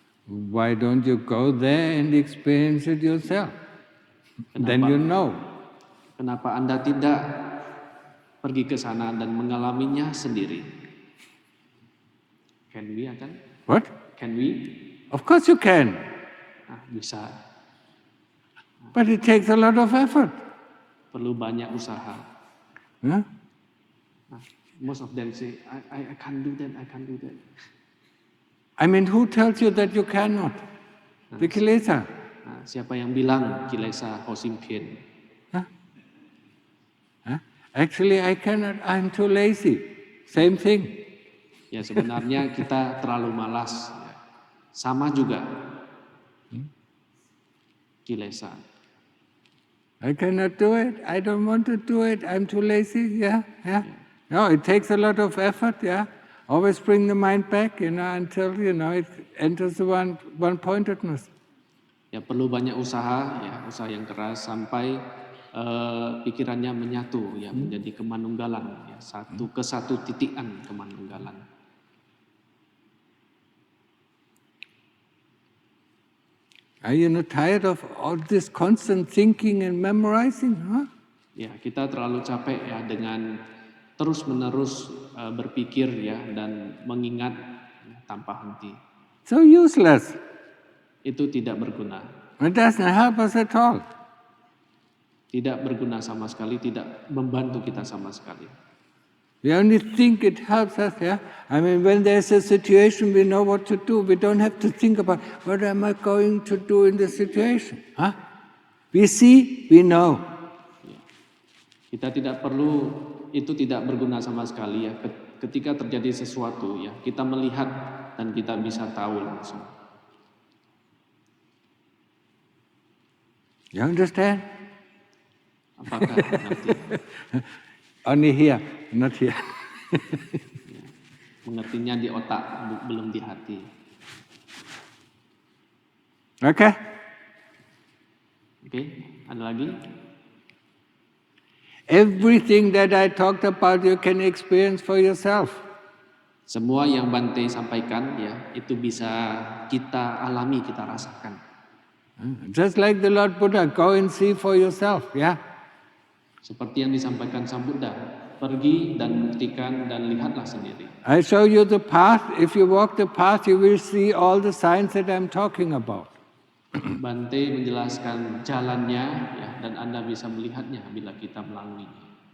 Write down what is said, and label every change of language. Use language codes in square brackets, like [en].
[en] Why don't you go there and experience it yourself? Then you know. [id] Kenapa Anda tidak pergi ke sana dan mengalaminya sendiri? [en] Can we, Achan? What? Can we? Of course you can. [id] Bisa. [en] But it takes a lot of effort. [id] Perlu banyak usaha. [en] Huh? Most of them say, I can't do that, I can't do that. I mean, who tells you that you cannot? The kilesa. [id] Siapa yang bilang kilesa Hosimpien? [en] Actually, I cannot. I'm too lazy. Same thing. [id] Ya sebenarnya kita terlalu malas. Ya. Sama juga. [en] Kilesa. I cannot do it. I don't want to do it. I'm too lazy. Yeah. No, it takes a lot of effort. Yeah. Always bring the mind back, until it enters the one-pointedness. [id] Ya perlu banyak usaha, ya usaha yang keras sampai pikirannya menyatu, ya menjadi kemanunggalan, ya satu titikan kemanunggalan. [en] Are you not tired of all this constant thinking and memorizing? Huh? [id] Ya, kita terlalu capek ya dengan terus-menerus berpikir ya dan mengingat tanpa henti. [en] So useless. [id] Itu tidak berguna. [en] It doesn't help us at all. [id] Tidak berguna sama sekali, tidak membantu kita sama sekali. [en] We only think it helps us, yeah? I mean, when there's a situation, we know what to do. We don't have to think about, what am I going to do in this situation? Huh? We see, we know. [id] Kita tidak perlu, itu tidak berguna sama sekali ya. Ketika terjadi sesuatu ya, kita melihat dan kita bisa tahu langsung. [en] You understand? [id] Apakah mengerti? [en] Only here, not here. [id] Mengertinya di otak, belum di hati. [en] Okay? [id] Oke, ada lagi? [en] Everything that I talked about you can experience for yourself. [id] Semua yang Bante sampaikan ya, itu bisa kita alami, kita rasakan. [en] Just like the Lord Buddha, go and see for yourself, yeah? [id] Seperti yang disampaikan Sang Buddha, pergi dan buktikan dan lihatlah sendiri. [en] I show you the path. If you walk the path, you will see all the signs that I'm talking about. [id] Bante menjelaskan jalannya ya, dan Anda bisa melihatnya bila kita melaluinya.